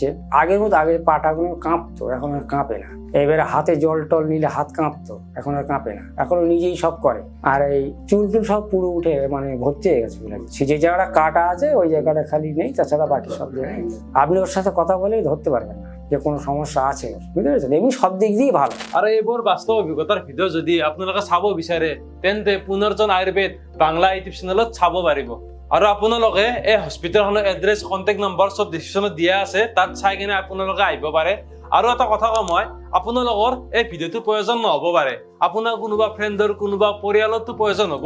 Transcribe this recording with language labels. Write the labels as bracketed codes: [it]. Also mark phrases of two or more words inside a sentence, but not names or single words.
[bn] আগের মতো আগে পাটাগুলো কাঁপতো, এখন আর কাঁপে না। এবারে হাতে জল টল নিলে হাত কাঁপতো, এখন আর কাঁপে না, এখন নিজেই সব করে। আর এই চুল টুল সব পুরো উঠে ভর্তি হয়ে গেছে। যে জায়গাটা কাটা আছে ওই জায়গাটা খালি নেই, তাছাড়া বাকি সব জায়গায়। আপনি ওর সাথে কথা বলেই ধরতে পারবেন না যে কোনো সমস্যা আছে, বুঝতে পেরেছেন? এমনি সব দিক দিয়েই ভালো। [as] আৰু এইবোৰ বাস্তৱ অভিজ্ঞতাৰ ভিডিঅ' যদি আপোনালোকে চাব বিচাৰে তেন্তে পুনৰ্জন আয়ুৰ্বেদ বাংলা [en] YouTube channel [as] চাব পাৰিব। আৰু আপোনালোকে এই হস্পিটেলখনৰ এড্ৰেছ, [en] contact number [as] চব ডিছক্ৰিপশ্যনত দিয়া আছে, তাত চাই কিনে আপোনালোকে আহিব পাৰে। আৰু এটা কথা কওঁ মই, আপোনালোকৰ এই ভিডিঅ'টো প্ৰয়োজন নহ'ব পাৰে, আপোনাৰ কোনোবা ফ্ৰেণ্ডৰ কোনোবা পৰিয়ালতো প্ৰয়োজন হ'ব।